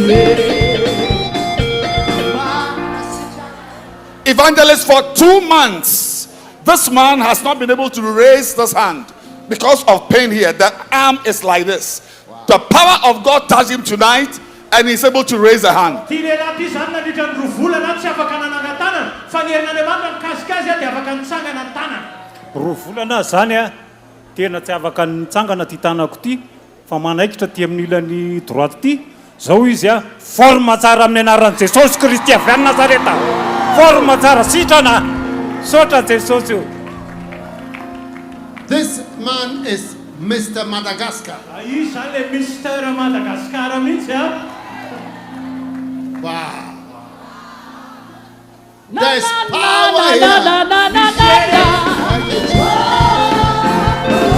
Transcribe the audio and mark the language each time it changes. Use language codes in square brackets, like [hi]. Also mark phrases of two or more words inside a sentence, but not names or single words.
[en] Evangelist, for 2 months, this man has not been able to raise this hand because of pain here. The arm is like this. Wow. The power of God touched him tonight and he's able to raise a hand. [mg] Rovolana zany a tena tsy afaka nitsangana ty tanako ty fa manaikitra ty amin'ny ilany droite ty zao izy a forme tsara amin'ny anaran'i Jesosy Kristy avy any Nazareta forme tsara sitrana sotra Jesosy io. [en] This man is Mr. Madagascar. Wow. There's power here.